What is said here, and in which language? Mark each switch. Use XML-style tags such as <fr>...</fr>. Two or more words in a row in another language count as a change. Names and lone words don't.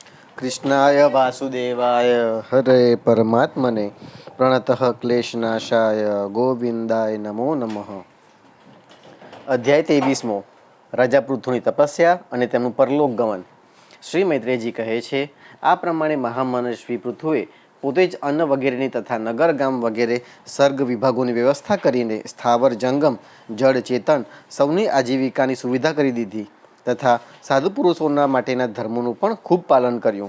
<sa>कृष्णाय वासुदेवाय हरे परमात्मने प्रणतः क्लेशनाशाय गोविंदाय नमो नमः।</sa> <gu>અધ્યાય 23મો રાજા પૃથુની તપસ્યા અને તેમનું પરલોક ગમન। શ્રી મૈત્રેયજી કહે છે, આ પ્રમાણે મહામનસ્વી પૃથુએ પોતે જ અન્ન વગેરેની તથા નગર ગામ વગેરે સર્ગ વિભાગોની વ્યવસ્થા કરીને સ્થાવર જંગમ જળ ચેતન સૌની આજીવિકાની સુવિધા કરી દીધી તથા સાધુ પુરુષોના માટેના ધર્મોનું પણ ખૂબ પાલન કર્યું।</gu>